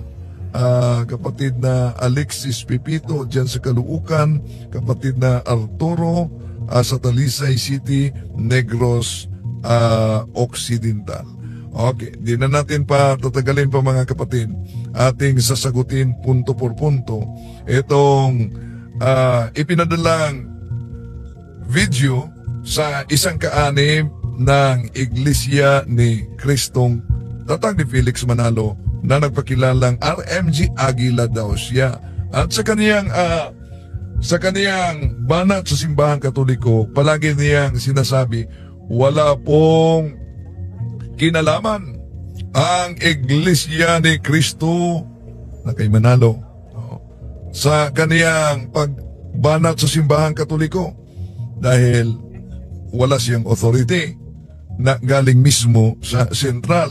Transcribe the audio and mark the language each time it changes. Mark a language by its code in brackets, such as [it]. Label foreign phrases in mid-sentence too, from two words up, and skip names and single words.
[tl] Kapatid na Alexis Pipito dyan sa Caloocan, kapatid na Arturo sa Talisay City, Negros Occidental. Okay, di na natin pa tatagalin pa mga kapatid. Ating sasagutin [es] punto por punto [tl] itong ipinadalang video sa isang kaanib ng Iglesia ni Kristong Tatag ni Felix Manalo na nagpakilalang RMG Aguila daw siya. At sa kaniyang banat sa simbahang Katoliko, palagi niyang sinasabi, wala pong kinalaman ang Iglesia ni Kristo na kay Manalo sa kaniyang pagbanat sa simbahang Katoliko dahil wala siyang authority na galing mismo sa sentral.